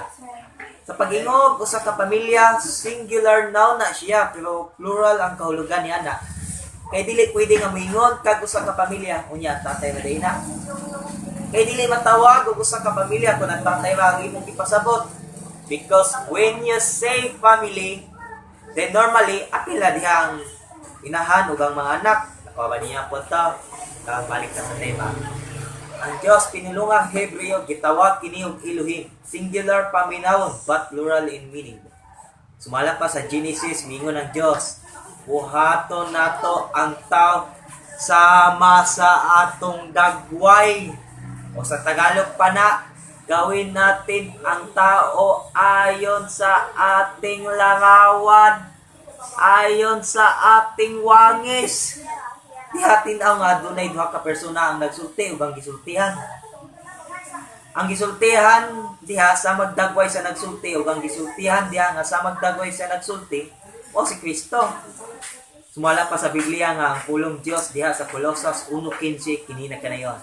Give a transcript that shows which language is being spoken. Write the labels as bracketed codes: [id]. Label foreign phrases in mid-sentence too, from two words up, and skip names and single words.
[ceb] Sa pag-ingog usa ka pamilya, [en] singular noun [ceb] na siya pero plural ang kahulugan niya na. Kay dili pwede nga moingon kag usa ka pamilya unya tatay na dayna. Kay dili matawag og usa ka pamilya kun ang tatay ra ang imong ipasabot. [en] Because when you say family, then normally [ceb] apila diha ang inahan ug ang mga anak. Nakuha niya po ta. Balik sa tema. Ang Diyos pinulungang Hebreo gitawag kini og Elohim, singular paminawon [en] but plural in meaning. [ceb] Sumala pa sa Genesis mingon ang Diyos, buhaton nato ang tao sama sa atong dagway. O sa Tagalog pa na, [tl] gawin natin ang tao ayon sa ating larawan, ayon sa ating wangis. [ceb] Dihatin ang nga dunay duha ka persona ang nagsulti ug ang gisultihan. Ang gisultihan diha sa magdagway sa nagsulti ug ang gisultihan diha nga sa magdagway sa nagsulti o si Kristo. Sumala pa sa Biblia nga ang pulong Dios diha sa Colossus 1:15 kini na kanayon.